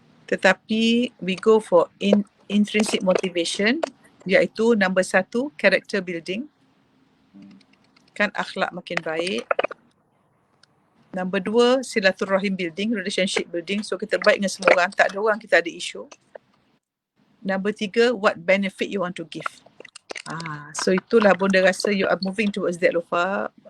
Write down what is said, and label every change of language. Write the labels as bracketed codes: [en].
[ms] Tetapi [en] we go for intrinsic motivation, iaitu number 1, character building. [ms] Kan akhlak makin baik. [en] Number 2, silaturahim building, relationship building. [ms] So kita baik dengan semua orang, tak ada orang kita ada isu. [en] Number 3, what benefit you want to give. [ms] So itulah Bunda rasa [en] you are moving towards that Lofa.